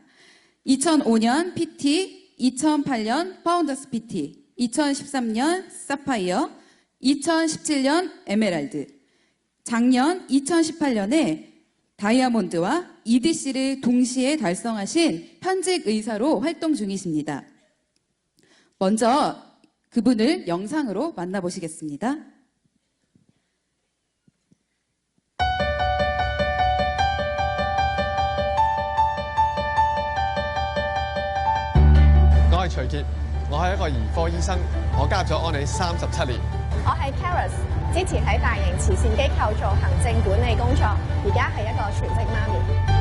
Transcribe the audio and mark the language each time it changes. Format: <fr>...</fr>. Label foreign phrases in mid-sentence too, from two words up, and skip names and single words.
<ko>2005년 PT, 2008년 파운더스 PT, 2013년 사파이어, 2017년 에메랄드, 작년 2018년에 다이아몬드와 EDC를 동시에 달성하신 현직 의사로 활동 중이십니다. 먼저 그분을 영상으로 만나보시겠습니다.</ko> <yue>我係徐傑，我係一個兒科醫生，我加入咗安利37年。我係 Karis， 之前喺大型慈善機構做行政管理工作，而家係一個全職媽咪。</yue>